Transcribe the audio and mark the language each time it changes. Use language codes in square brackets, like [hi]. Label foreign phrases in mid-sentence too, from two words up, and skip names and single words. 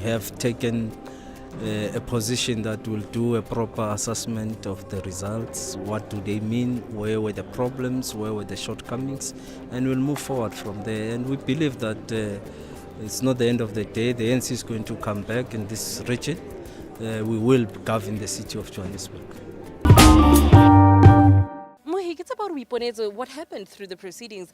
[en] We have taken a position that will do a proper assessment of the results. What do they mean? Where were the problems? Where were the shortcomings? And we'll move forward from there. And we believe that it's not the end of the day. The ANC is going to come back in this region. We will govern the city of Johannesburg. [st] Mohi, ke tseba hore o iponetse [en] what happened through the proceedings.